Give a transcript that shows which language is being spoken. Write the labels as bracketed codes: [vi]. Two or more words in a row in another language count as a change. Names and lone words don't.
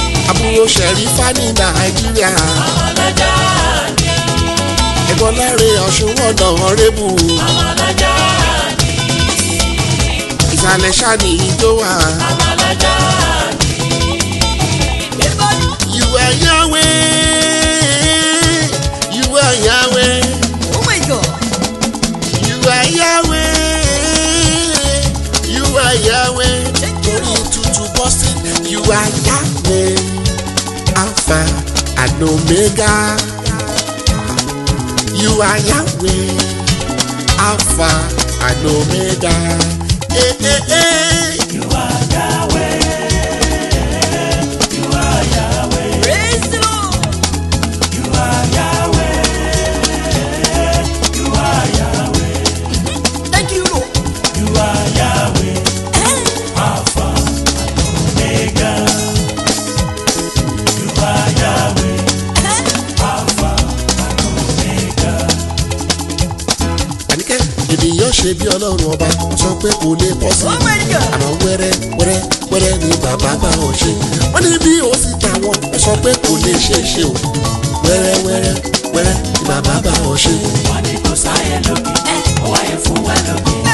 [yo] Àbúrò Ṣẹ̀rífà ní Nàìjíríà. Ọmọ lọ́jọ́ bí. Ẹ̀gbọ́n Láre Ọ̀ṣun wọ̀nà rébù. Ọmọ lọ́jọ́ bí. Ìsàlẹ̀ ṣáà ni ijó wà. Ọmọ lọ́jọ́ bí. [en] You are Yahweh. You are Yahweh. Oh my God. You are Yahweh. You are Yahweh. [yo] Torí tutù bọ́ sí. [en] You are Yahweh. Alpha and Omega. You are Yahweh. Alpha and Omega. Eh, eh, eh. You are Yahweh. You are Yahweh. Praise the Lord. You are Yahweh. You are Yahweh. Thank you, Lord. You are Yahweh. Eh? Alpha and Omega. You are Yahweh. Eh? Alpha and Omega. [yo] Àníkẹ́, ènìyàn ṣe bí Ọlọ́run ọba, sọ pé kò lè pọ̀ sí. [en] Oh my God. [yo] Àmọ́ wẹ́rẹ́, wẹ́rẹ́, wẹ́rẹ́ ni bàbá bá ọ ṣe. Wọ́n ní bí o sì tà wọ́n, ẹ sọ pé kò lè ṣe é ṣe o. Wẹ́rẹ́, wẹ́rẹ́, wẹ́rẹ́ ni bàbá bá ọ ṣe. Wọ́n ní kò sáyé lókè, ó wáyé fún wa lókè.